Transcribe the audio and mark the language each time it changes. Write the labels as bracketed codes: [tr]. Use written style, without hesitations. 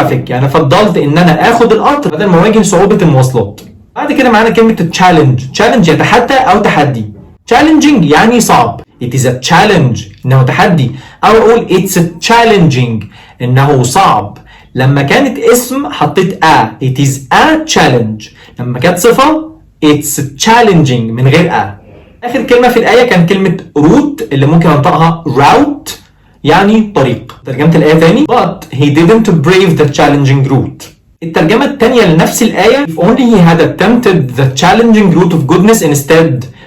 [ar] يعني فضلت إن أنا آخد القطر بدل ما أواجه صعوبة المواصلات. بعد كده معانا كلمة challenge يتحدى أو تحدي. challenging يعني صعب. [en] it is a challenge [ar] إنه تحدي. أو أقول [en] it's challenging [ar] إنه صعب. لما كانت اسم حطيت [en] it is a challenge. [ar] لما كانت صفة it's challenging من غير آخر كلمة في الآية كان كلمة route اللي ممكن أنطقها route يعني طريق. ترجمة الآية تاني [en] but he didn't brave the challenging route. الترجمة التانية لنفس الآية if only he had attempted the challenging route of goodness instead.